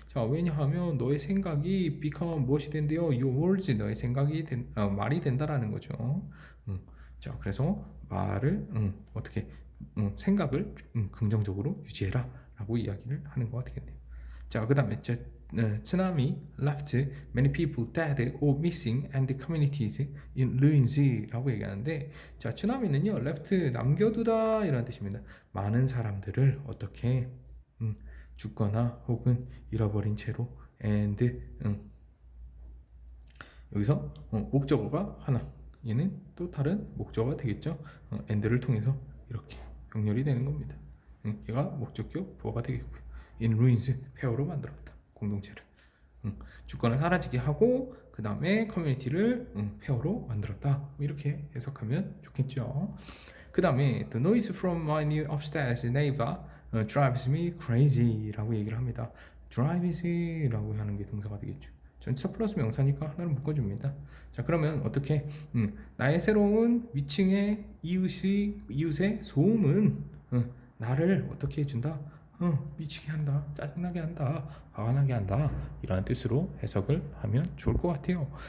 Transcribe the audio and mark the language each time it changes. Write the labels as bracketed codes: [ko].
[ko] 왜냐하면 너의 생각이 become 무엇이 된대요? [en] Your words, [ko] 너의 생각이 말이 된다라는 거죠. 자, 그래서 말을 어떻게 생각을 긍정적으로 유지해라 라고 이야기를 하는 것 같겠네요. [en] 자, 그 다음에 tsunami left many people dead or missing and the communities in ruins [ko] 라고 얘기하는데, 자, tsunami는요 left 남겨두다 이런 뜻입니다. 많은 사람들을 어떻게 죽거나 혹은 잃어버린 채로, and 여기서 목적어가 하나, 얘는 또 다른 목적어가 되겠죠. and를 통해서 이렇게 병렬이 되는 겁니다. 얘가 목적격 부어가 되겠고요. [en] in ruins, [ko] 폐허로 만들었다. 공동체를 죽거나 사라지게 하고 그 다음에 커뮤니티를 폐허로 만들었다. 이렇게 해석하면 좋겠죠. 그 다음에 [en] the noise from my new upstairs neighbor drives me crazy [ko] 라고 얘기를 합니다. drives 라고 하는 게 동사가 되겠죠. 전치사 플러스 명사니까 하나를 묶어줍니다. 자, 그러면 어떻게 나의 새로운 위층의 이웃의 소음은 나를 어떻게 해준다? 미치게 한다, 짜증나게 한다, 화가 나게 한다, 이런 뜻으로 해석을 하면 좋을 것 같아요.